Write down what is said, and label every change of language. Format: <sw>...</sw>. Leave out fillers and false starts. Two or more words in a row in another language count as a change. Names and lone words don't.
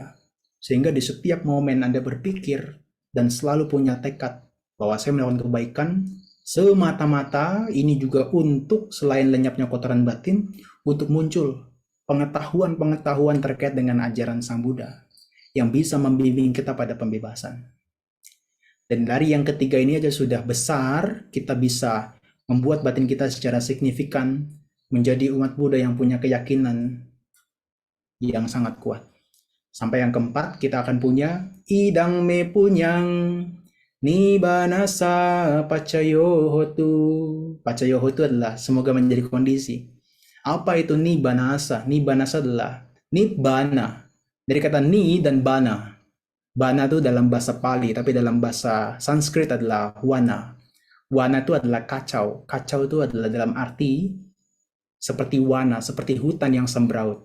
<id>Sehingga di setiap momen Anda berpikir dan selalu punya tekad bahwa saya melakukan kebaikan, semata-mata ini juga untuk selain lenyapnya kotoran batin, untuk muncul pengetahuan-pengetahuan terkait dengan ajaran Sang Buddha yang bisa membimbing kita pada pembebasan. Dan dari yang ketiga ini aja sudah besar, kita bisa membuat batin kita secara signifikan menjadi umat Buddha yang punya keyakinan yang sangat kuat. Sampai yang keempat, kita akan punya</id> <pi>idang me punyang nibbanasa pacayo hotu. Pacayo hotu</pi> <id>adalah semoga menjadi kondisi. Apa itu nibbanasa? Nibbanasa adalah nibbana. Dari kata ni dan bana. Bana itu dalam bahasa Pali, tapi dalam bahasa Sanskrit adalah wana. Wana itu adalah kacau. Kacau itu adalah dalam arti seperti wana, seperti hutan yang sembraut.</id>